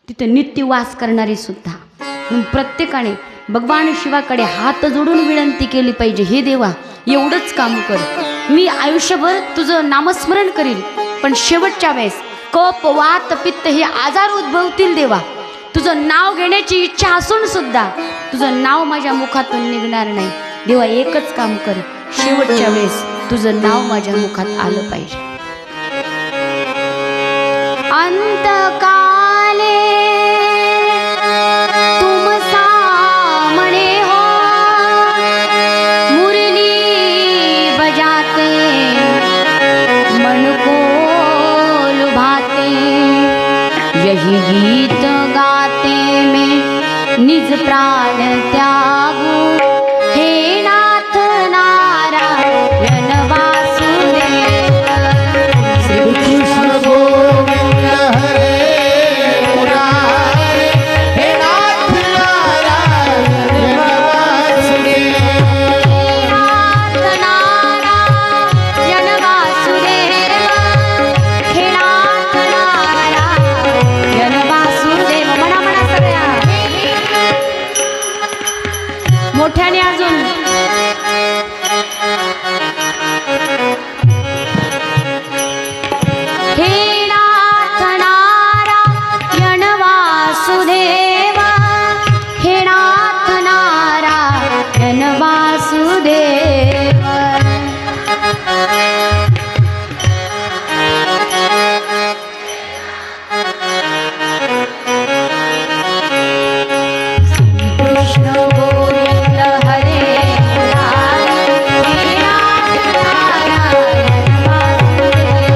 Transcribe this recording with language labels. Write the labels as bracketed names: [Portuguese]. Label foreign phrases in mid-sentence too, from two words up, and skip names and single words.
[Marathi] तिथे नित्यवास करणारे सुद्धा. म्हणून प्रत्येकाने भगवान शिवाकडे हात जोडून विनंती केली पाहिजे, हे देवा एवढंच काम कर, मी आयुष्यभर तुझं नामस्मरण करील, पण शेवटच्या वेळेस कफ वात पित्त हे आजार उद्भवतील देवा, तुझं नाव घेण्याची इच्छा असून सुद्धा तुझं नाव माझ्या मुखातून निघणार नाही देवा, एकच काम कर, शेवटच्या वेळेस तुझं नाव माझ्या मुखात आलं पाहिजे. [Hindi] अंतकाले तुम सामने हो, मुरली बजाते मन को लुभाते, यही गीत गाते में निज प्राण त्यागू, [Sanskrit] हे नाथ नारायण वासुदेव. श्री कृष्ण गोविंद हरे मुरारे, हे नाथ नारायण वासुदेव. नाथ नारायण वासुदेव, हे नाथ नारायण वासुदेव. [Marathi] म्हणा म्हणा सगळ्या मोठ्याने अजून. [Sanskrit] हे नाथ नारायण वासुदेव, हे नाथ नारायण वासुदेव. कृष्ण गोविंद हरे मुरारे, हे नाथ नारायण वासुदेव.